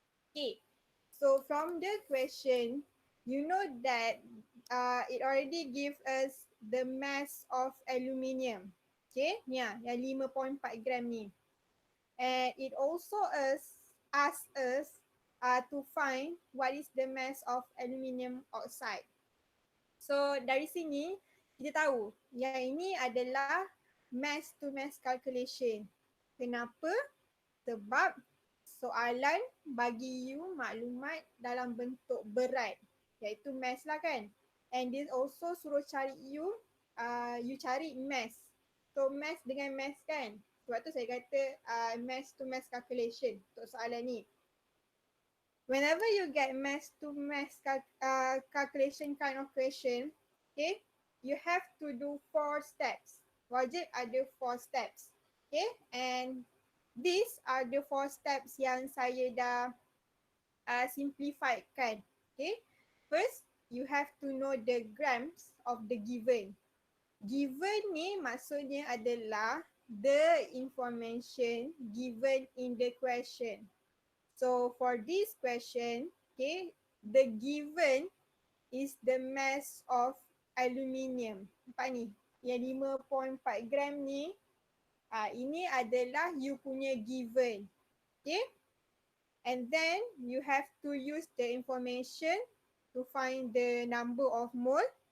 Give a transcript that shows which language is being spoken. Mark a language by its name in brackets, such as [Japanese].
[English] Okay, so from the question, you know that it already gives us the mass of aluminium. [Malay] Okay, ni yang 5.4 gram ni. [English] And it also asks us to find what is the mass of aluminium oxide. [Malay] So dari sini kita tahu yang ini adalah [English] mass to mass calculation. [Malay] Kenapa? Sebab soalan bagi you maklumat dalam bentuk berat, iaitu mass lah kan. [English] And this also [Malay] suruh cari [English] you cari mass. [Malay] So mass dengan mass kan. Sebab tu saya kata [English] mass to mass calculation [Malay] untuk soalan ni. [English] Whenever you get mass to mass calculation kind of question, okay, you have to do 4 steps. [Malay] Wajib ada [English] 4 steps. Okay, and these are the 4 steps [Malay] yang saya dah simplified kan. [English] Okay, first you have to know the grams of the given. Given [Malay] ni maksudnya adalah [English] the information given in the question. So for this question, okay, the given is the mass of aluminium. [Malay] Nampak ni? yang 5.4 gram ni, ini adalah you punya given. [English] Okay. And then you have to use the information to find the number of mole.